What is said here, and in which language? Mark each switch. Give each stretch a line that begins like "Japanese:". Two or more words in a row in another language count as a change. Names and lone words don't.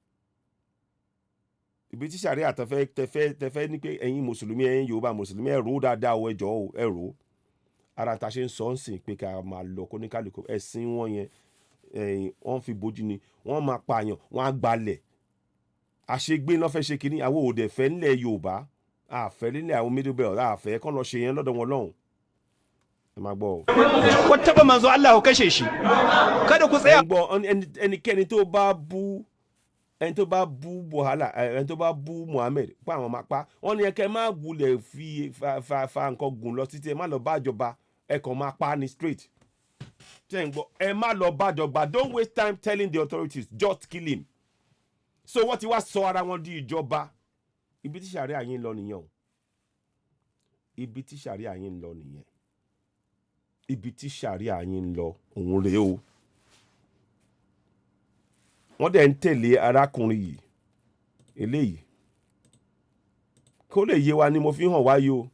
Yoruba: Ibi tí ṣàríà tẹfẹ́ ní pé ẹ̀yin mùsùlùmí, ẹ̀yin Yorùbá mùsùlùmí ẹ rò dáadáa o, ẹ jọ̀ọ́ o, ẹ rò. Ara ta ṣe ń sọ ń sìn pé ká máa lọ kó ní kálukú ẹ̀sìn wọn yẹn wọ́n fi bójú ni, wọ́n máa pààyàn, wọ́n á gbalẹ̀. Àṣegbé lọ́ fẹ́ ṣe kínní, àwọn òde fẹ́ nílẹ̀ Yorùbá, àfẹ́ nílẹ̀ àwọn
English: middle belt,
Yoruba: àfẹ́ kán lọ ṣe yẹn lọ́dọ̀ wọn lọ́hùn. Ẹ máa gbọ́ o.
Hausa: Ko taɓa manzo Allah ku kashe shi kada ku tsaya.
Yoruba: Ẹnikẹ́ni tó bá bú ẹni tó bá bú Mohammed pa àwọn máa pa. Wọ́n ní ẹkẹ má wulẹ̀ fi fa nǹkan gùn lọ títí, ẹ má lọ bá ìjọba, ẹ kàn máa pa ni straight. Ṣé ń gbọ́? Ẹ má lọ bá ìjọba,
English: don't waste time telling the authorities, just kill him.
Yoruba: So wọ́n ti wá sọ ara wọn di ìjọba. Ibi tí ṣàríà yín lọ nìyẹn o. Ibi tí ṣàríà yín lọ nìyẹn. Ibi tí ṣàríà yín lọ òun rèé o. Wọ́n dẹ̀ ń tẹ̀lé arákùnrin yìí eléyìí kó lè yé wa ni mo fi hàn wáyé o.